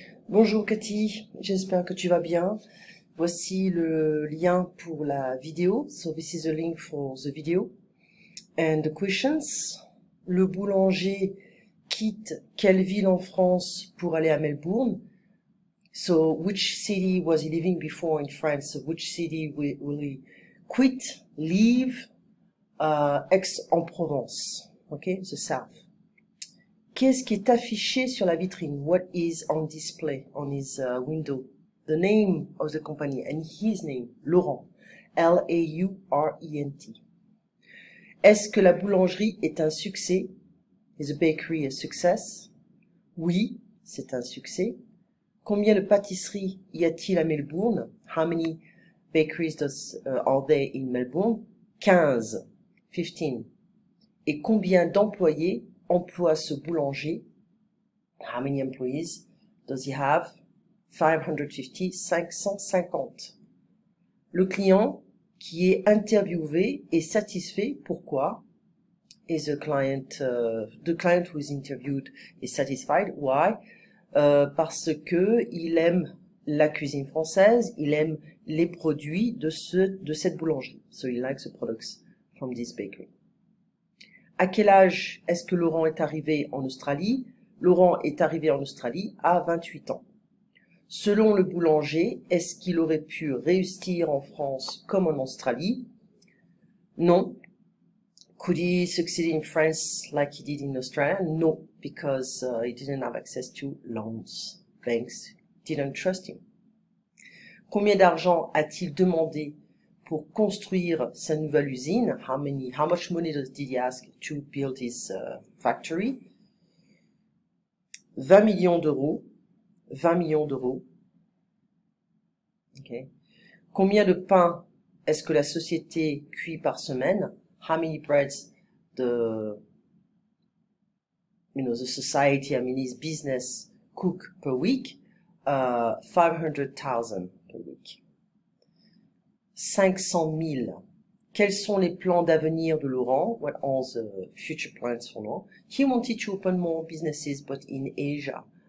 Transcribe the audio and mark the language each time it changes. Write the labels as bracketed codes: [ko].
[fr] Bonjour Cathy, j'espère que tu vas bien. Voici le lien pour la vidéo. [en] So this is the link for the video. And the questions. [fr] Le boulanger quitte quelle ville en France pour aller à Melbourne? [en] So which city was he living before in France? So which city will he quit, leave? Aix-en-Provence. Okay, the south. [fr] Qu'est-ce qui est affiché sur la vitrine? [en] What is on display on his window? The name of the company and his name, Laurent. Laurent. [fr] Est-ce que la boulangerie est un succès? [en] Is the bakery a success? [fr] Oui, c'est un succès. Combien de pâtisseries y a-t-il à Melbourne? [en] How many bakeries are there in Melbourne? 15. 15. [fr] Et combien d'employés emploie ce boulanger? [en] How many employees does he have? 550, 550. [fr] Le client qui est interviewé est satisfait. Pourquoi? [en] Is the client who is interviewed is satisfied. Why? [fr] Parce que il aime la cuisine française, il aime les produits de cette boulangerie. [en] So he likes the products from this bakery. [fr] À quel âge est-ce que Laurent est arrivé en Australie? Laurent est arrivé en Australie à 28 ans. Selon le boulanger, est-ce qu'il aurait pu réussir en France comme en Australie? Non. [en] Could he succeed in France like he did in Australia? No, because he didn't have access to loans. Banks didn't trust him. [fr] Combien d'argent a-t-il demandé pour construire sa nouvelle usine? [en] How much money did he ask to build his factory? [fr] 20 millions d'euros. 20 millions d'euros. Okay. Combien de pain est-ce que la société cuit par semaine? [en] How many breads the society, his business cook per week? 500,000 per week. 500 000. [fr] Quels sont les plans d'avenir de Laurent? [en] What are the future plans for Laurent? He wanted to open more businesses, but in Asia.